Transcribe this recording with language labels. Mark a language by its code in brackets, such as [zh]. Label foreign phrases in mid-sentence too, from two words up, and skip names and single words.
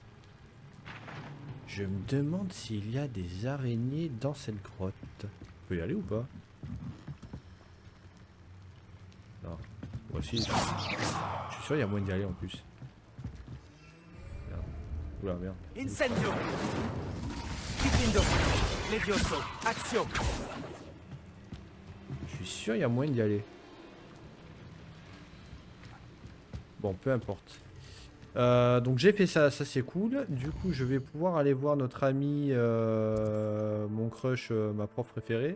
[fr] Je me demande s'il y a des araignées dans cette grotte. On peut y aller ou pas? Non. Voici. Je suis sûr il y a moyen d'y aller en plus. Merde. Oula merde. [la] Incendio! Kifindo! Levioso! [fr] Action! Je suis sûr il y a moyen d'y aller. Bon, peu importe. Donc j'ai fait ça, ça c'est cool. Du coup, je vais pouvoir aller voir notre ami, mon crush, ma prof préférée.